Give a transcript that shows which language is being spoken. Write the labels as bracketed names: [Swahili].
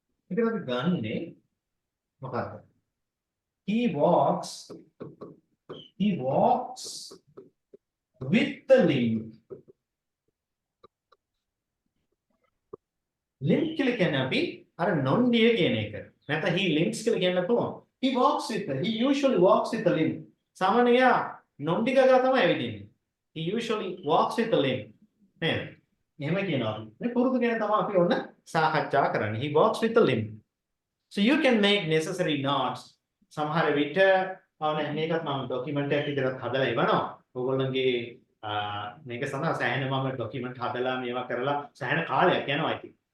[Sinhala] ඒක අපි ගන්නේ මොකක්ද? [English] He walks with the limp. [Sinhala] Limp කියලා කියන්නේ අපි අර නොන්ඩිය කියන එක. නැත්නම් [English] he limps [Sinhala] කියලා කියන්න පුළුවන්. [English] He usually walks with the limp. [Sinhala] සාමාන්‍යයෙන් නොන්ඩි ගගා තමයි ඇවිදින්නේ. [English] He usually walks with the limp. [Sinhala] නේද? එහෙම කියනවා. මේ පුරුදු ගැන තමයි අපි ඔන්න සාකච්ඡා කරන්නේ. [English] He walks with the limp. So you can make necessary notes. [Sinhala] සමහර විට මේකත් මම ડોකියුමන්ට් එකක් විතරක් හදලා ඉවනවා. ඕගොල්ලන්ගේ මේක සඳහා සෑහෙන මම ડોකියුමන්ට් හදලා මේවා කරලා සෑහෙන කාලයක් යනවා ඉතින්.